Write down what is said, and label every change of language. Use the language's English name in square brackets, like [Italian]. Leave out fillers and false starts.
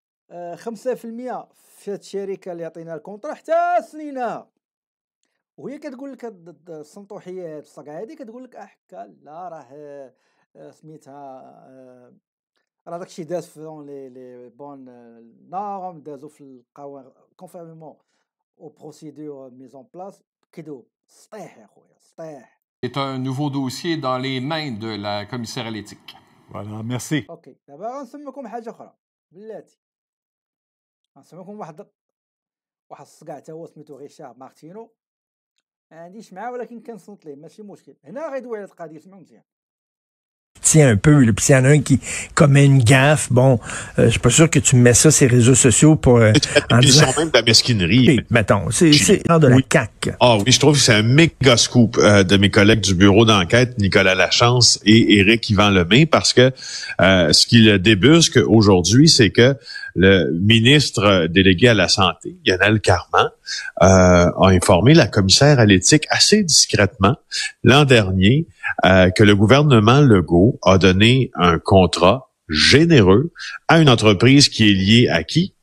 [Arabic] 5% في هاد الشركه اللي عطينا الكونطرا حتى سنينها، وهي كتقول لك هاد السنطوحيات الصقع هادي كتقول لك حكا لا راه سميتها راه داكشي داز في لي بون نورم دازو في القوانين كونفيرمون او بروسيدور ميزون بلاس كذوب سطيح يا خويا سطيح. [French] C'est un nouveau dossier dans les mains de la commissaire à l'éthique. Voilà, merci. [Arabic] اوكي دابا غنسميكم حاجه اخرى بلاتي، غنسميكم واحد الصقع تا هو سميتو غيشار مارتينو، ما عنديش معاه ولكن كنصنت ليه ماشي مشكل، هنا غيدوي على القضيه سمعوا مزيان. [French] Tiens un peu, là, puis s'il y en a un qui commet une gaffe, bon, je suis pas sûr que tu mets ça sur les réseaux sociaux pour en disant... même de la mesquinerie. Okay, mettons, c'est de la CAQ. Ah oui, je trouve que c'est un méga scoop de mes collègues du bureau d'enquête, Nicolas Lachance et Éric Yvan Lemay, parce que ce qui le débusque aujourd'hui, c'est que le ministre délégué à la Santé, Lionel Carman, a informé la commissaire à l'éthique assez discrètement l'an dernier que le gouvernement Legault a donné un contrat généreux à une entreprise qui est liée à qui?